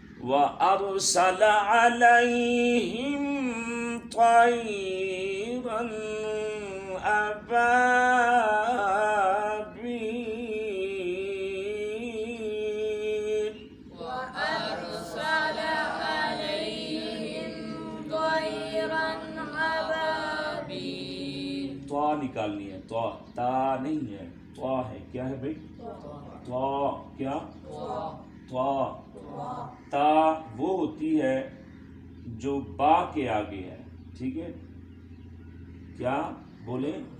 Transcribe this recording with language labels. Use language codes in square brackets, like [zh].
[ar] व अरसल अलैहिम तयरन अबाबील। وأرسل عليهم طيرا أبابيل। [hi] त्वा निकालनी है, त्वा, ता नहीं है, त्वा है। क्या है भाई? त्वा। क्या? त्वा। ता वो होती है जो बा के आगे है, ठीक है? क्या बोले?